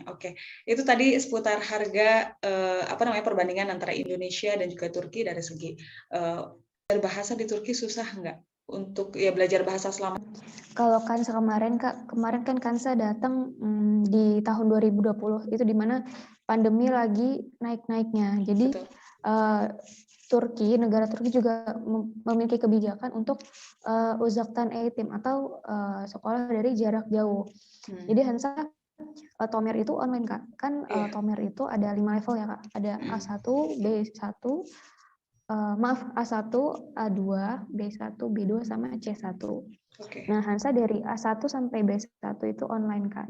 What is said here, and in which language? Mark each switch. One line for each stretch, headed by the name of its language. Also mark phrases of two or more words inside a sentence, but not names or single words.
Indonesian: Oke, itu tadi seputar harga perbandingan antara Indonesia dan juga Turki dari segi berbahasa di Turki susah nggak untuk ya belajar bahasa selama? Kalau Kansa kemarin kan Kansa datang di tahun 2020 itu dimana pandemi lagi naik-naiknya. Jadi negara Turki juga memiliki kebijakan untuk
Turkish: uzaktan eğitim
Indonesian: atau sekolah dari jarak jauh. Jadi Hansa Tomer itu online Kak. Kan Tomer itu ada 5 level ya Kak. Ada A1, B1, A1, A2, B1, B2 sama C1. Nah, Hansa dari A1 sampai B1 itu online Kak.